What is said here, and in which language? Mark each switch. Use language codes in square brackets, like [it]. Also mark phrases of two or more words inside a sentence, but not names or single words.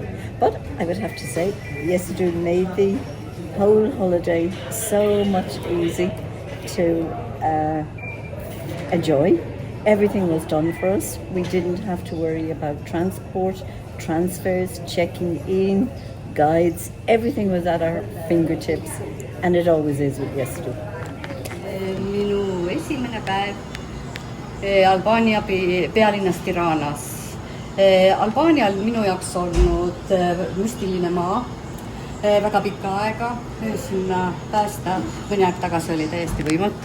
[en] But I would have to say, Yesido made the whole holiday so much easy to enjoy. Everything was done for us. We didn't have to worry about transport, transfers, checking in, guides. Everything was at our fingertips, and it always is with Yesido. [et] Minu esimene päev Albaania pealinnas Tiranas. Albaania on minu jaoks olnud müstiline maa väga pikka aega. Sinna päästa mõni aeg tagasi oli täiesti võimatu.